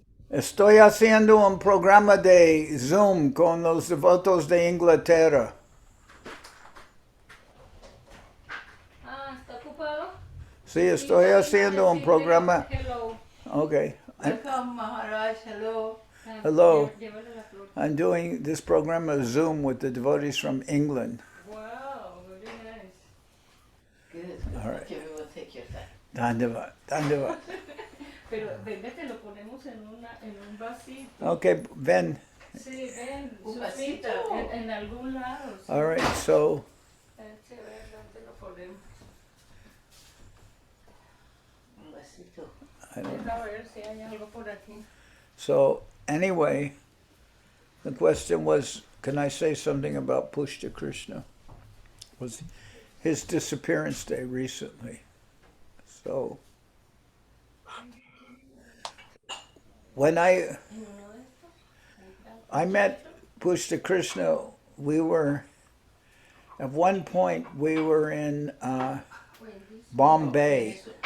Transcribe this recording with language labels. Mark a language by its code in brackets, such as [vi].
[es] Estoy haciendo un programa de Zoom con los devotos de Inglaterra. ¿Está ocupado? Sí, estoy haciendo un programa. [en] Hello. Okay. Welcome, Maharaj. Hello. Hello. I'm doing this program of Zoom with the devotees from England. Wow, very nice. Good. All right. Okay, we will take your time. [sa] Dandava. [es] Pero venga, te lo ponemos en un vasito. Okay, ven. Sí, ven, un vasito. En algún lado. Sí. [en] All right, so. [es] ¿Dónde lo ponemos? Un vasito. [en] I don't know. [es] A ver si hay algo por aquí. [en] So, anyway, the question was, can I say something about Pushta Krishna? Was his disappearance day recently. So, when I met Pushta Krishna, at one point we were in Bombay.